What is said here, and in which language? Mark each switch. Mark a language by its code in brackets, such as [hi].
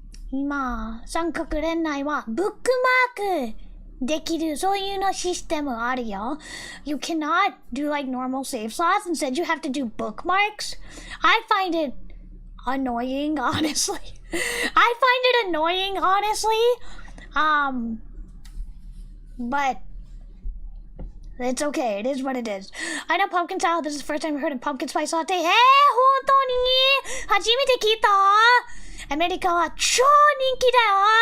[ja] 今、三角恋愛はブックマークできる、そういうのシステムあるよ。 [en] You cannot do like normal save slots. Instead, you have to do bookmarks. I find it annoying, honestly. I find it annoying, honestly. But it's okay. It is what it is. I know pumpkin salad. This is the first time I heard of pumpkin spice latte. [ja] 本当に初めて聞いた。アメリカは超人気だよ。